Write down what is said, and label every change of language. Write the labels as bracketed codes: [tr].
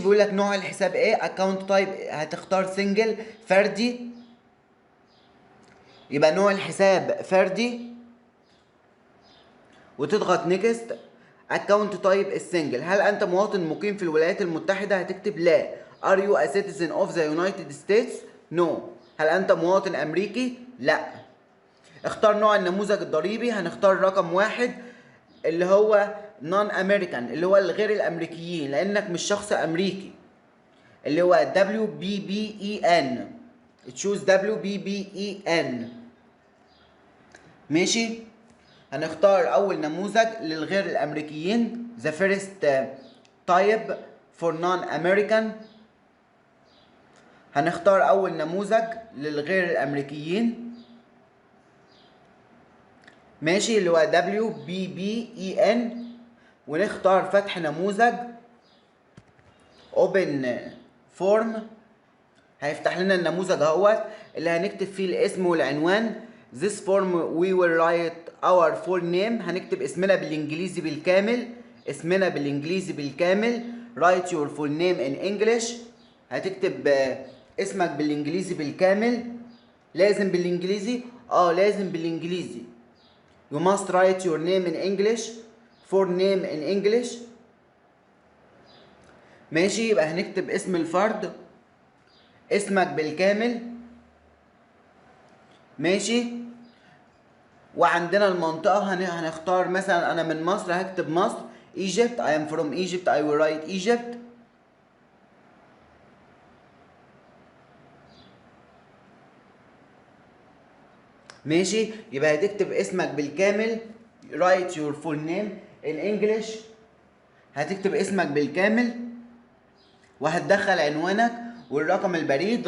[ar] بيقول لك نوع الحساب ايه، اكونت تايب هتختار سنجل فردي، يبقى نوع الحساب فردي وتضغط نيكست. اكونت تايب السنجل. هل انت مواطن مقيم في الولايات المتحدة؟ هتكتب لا. [en] Are you a citizen of the United States? [ar] No. هل انت مواطن امريكي؟ لا. اختار نوع النموذج الضريبي. هنختار رقم 1 اللي هو نون امريكان، اللي هو الغير الامريكيين لانك مش شخص امريكي، اللي هو WBBEN. تشوز WBBEN. ماشي. هنختار اول نموذج للغير الامريكيين [en] the first type for non-American. [ar] هنختار اول نموذج للغير الامريكيين. ماشي. اللي هو WBBEN. ونختار فتح نموذج [en] open form. [ar] هيفتح لنا النموذج اهوت اللي هنكتب فيه الاسم والعنوان. [en] This form we will write our full name. [ar] هنكتب اسمنا بالانجليزي بالكامل. اسمنا بالانجليزي بالكامل. [en] Write your full name in English. [ar] هتكتب اسمك بالانجليزي بالكامل. لازم بالانجليزي؟ لازم بالانجليزي. [en] You must write your name in English. For name in English. [ar] ماشي. يبقى هنكتب اسم الفرد، اسمك بالكامل. ماشي. وعندنا المنطقة هنختار مثلا أنا من مصر، هكتب مصر Egypt. [en] I am from Egypt. I will write Egypt. [ar] ماشي. يبقى هتكتب اسمك بالكامل. [en] Write your full name in English. [ar] هتكتب اسمك بالكامل وهتدخل عنوانك والرقم البريد.